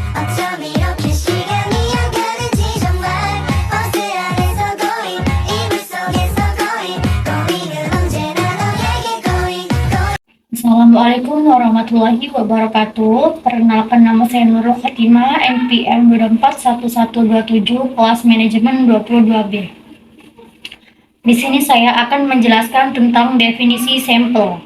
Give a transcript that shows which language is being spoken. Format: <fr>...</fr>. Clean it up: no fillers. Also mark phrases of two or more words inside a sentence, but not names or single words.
<ko>어쩜 이렇게 시간이 안 가는지 정말 버스 안에서 고인 이불 속에서 고인은 언제나 너에게 고인.</ko> <ar>السلام عليكم ورحمة الله وبركاته.</ar> <id>Perkenalkan, nama saya Nurul Khatimah, NPM 241127, kelas manajemen 22B. Di sini saya akan menjelaskan tentang definisi sampel.</id>